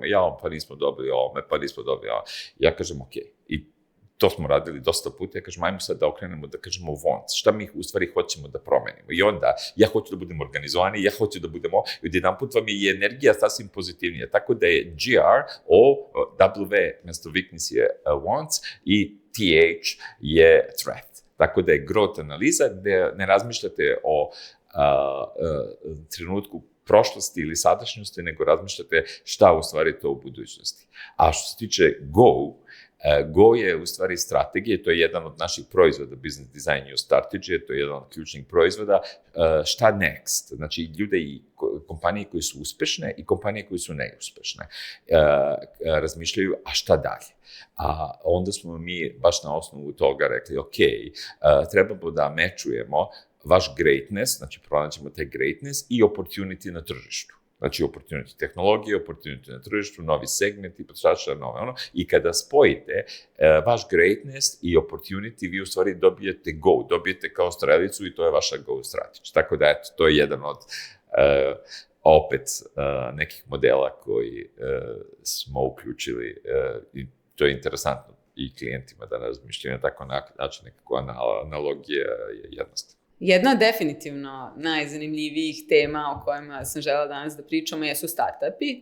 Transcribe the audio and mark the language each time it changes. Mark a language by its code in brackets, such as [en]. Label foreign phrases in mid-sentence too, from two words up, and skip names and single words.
[sr] Pa nismo dobili ovome, pa nismo dobili ovome. Ja kažem, ok, i to smo radili dosta puta, ja kažem, ajmo sad da okrenemo, da kažemo wants, šta mi u stvari hoćemo da promenimo. I onda, ja hoću da budem organizovani, ja hoću da budemo, i odjedan put vam je energija sasvim pozitivnija. Tako da je GR, O, W, mesto weakness je wants, i TH je threat. Tako da je growth analiza, gde ne razmišljate o trenutku prošlosti ili sadašnjosti, nego razmišljate šta u stvari to u budućnosti. A što se tiče Go je u stvari strategija, to je jedan od naših proizvoda, Business Design New Strategy, to je jedan od ključnih proizvoda. Šta next? Znači, ljude i kompanije koje su uspešne i kompanije koje su neuspešne razmišljaju, a šta dalje? A onda smo mi baš na osnovu toga rekli, ok, trebamo da mečujemo vaš greatness, znači pronaćemo taj greatness i opportunity na tržištu. Znači, opportunity tehnologije, opportunity na tržištu, novi segmenti, potražača, nove ono. I kada spojite vaš greatness i opportunity, vi u stvari dobijete go, dobijete kao strelicu i to je vaša [en] go strategy. [sr] Tako da, eto, to je jedan od opet nekih modela koji smo uključili i to je interesantno i klijentima da razmišljaju na takav način, nekako analogija je jednostavna. Jedna od definitivno najzanimljivijih tema o kojima sam želela danas da pričamo jesu startupi.